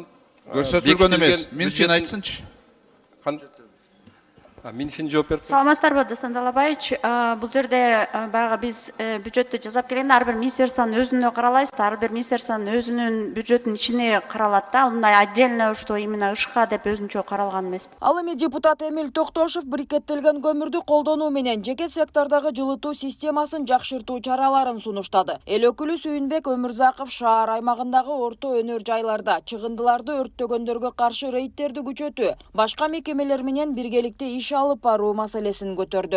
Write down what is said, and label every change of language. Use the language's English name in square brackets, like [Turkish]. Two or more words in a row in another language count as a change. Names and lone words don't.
[Kyrgyz] көрсөтүлгөн эмес. Минфин айтсынчы. Минфин жооп берип. Саламатсыздарбы, Дастан Талабаевич. Бул жерде баягы биз бюджетти жасап келгенде ар бир министрликтин өзүнө каралайбыз, ар бир министрликтин өзүнүн бюджетинин ичине каралат да. Мындай [Russian] отдельно что именно [Kyrgyz] ышка деп өзүнчө каралган эмес. Ал эми депутат Эмил Токтошев брикеттелген көмүрдү колдонуу менен жеке сектордогу жылытуу системасын жакшыртуу чараларын сунуштады. Эл өкүлү Сүйүнбек Өмүрзаков шаар аймагындагы орто өнөр жайларда чыгындыларды өрттөгөндөргө каршы рейдтерди күчөтүү, башка мекемелер менен биргеликте иш алып баруу маселесин көтөрдү.